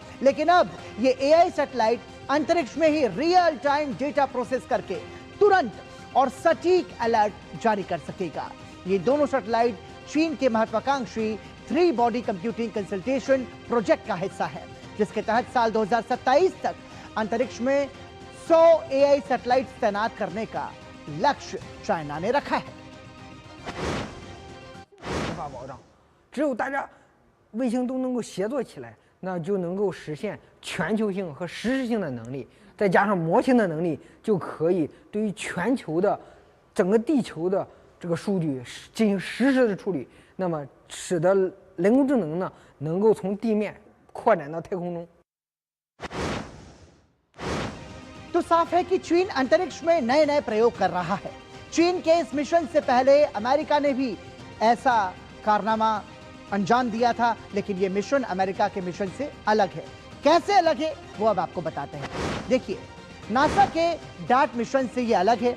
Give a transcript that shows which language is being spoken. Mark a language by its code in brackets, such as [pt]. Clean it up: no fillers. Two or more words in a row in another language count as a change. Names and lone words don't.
[hi] लेकिन अब ये [en] AI satellite [hi] अंतरिक्ष में ही [en] real time data process [hi] करके तुरंत और सटीक अलर्ट जारी कर सकेगा। ये दोनों सैटेलाइट चीन के महत्वाकांक्षी 3 [en] body computing consultation project [hi] का हिस्सा है, जिसके तहत साल 2027 तक अंतरिक्ष में 100 [en] AI satellite [hi] तैनात करने का लक्ष्य चाइना ने रखा है। [zh] 保障，只有大家卫星都能够协作起来，那就能够实现全球性和实时性的能力，再加上模型的能力，就可以对于全球的整个地球的这个数据进行实时的处理，那么使得人工智能呢能够从地面扩展到太空中。 [hi] तो साफ है कि चीन अंतरिक्ष में नए नए प्रयोग कर रहा है। चीन के इस मिशन से पहले अमेरिका ने भी ऐसा कारनामा अंजाम दिया था, लेकिन यह मिशन अमेरिका के मिशन से अलग है। कैसे अलग है वो अब आपको बताते हैं। देखिए, नासा के डार्ट मिशन से ये अलग है।